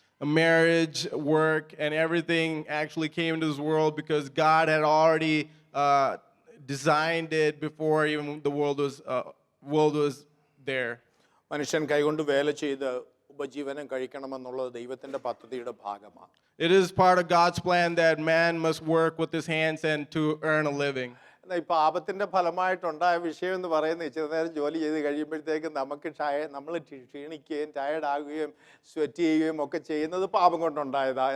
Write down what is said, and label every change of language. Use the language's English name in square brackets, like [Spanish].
[English] A marriage, work, and everything actually came into this world because God had already designed it before even the world was there. [Malayalam] മനുഷ്യൻ കൈകൊണ്ട് വേല ചെയ്ത് ഉപജീവനം കഴിക്കണമെന്നുള്ളത് ദൈവത്തിന്റെ പദ്ധതിയുടെ ഭാഗമാണ്. [English] It is part of God's plan that man must work with his hands and to earn a living. [Malayalam] എന്നാൽ ഈ പാപത്തിൻ്റെ ഫലമായിട്ടുണ്ടായ വിഷയം എന്ന് പറയുന്നത് ഇച്ചിരി നേരം ജോലി ചെയ്ത് കഴിയുമ്പോഴത്തേക്കും നമുക്ക് നമ്മൾ ക്ഷീണിക്കുകയും ടയർഡാകുകയും സ്വെറ്റ് ചെയ്യുകയും ഒക്കെ ചെയ്യുന്നത് പാപം കൊണ്ടുണ്ടായതാണ്.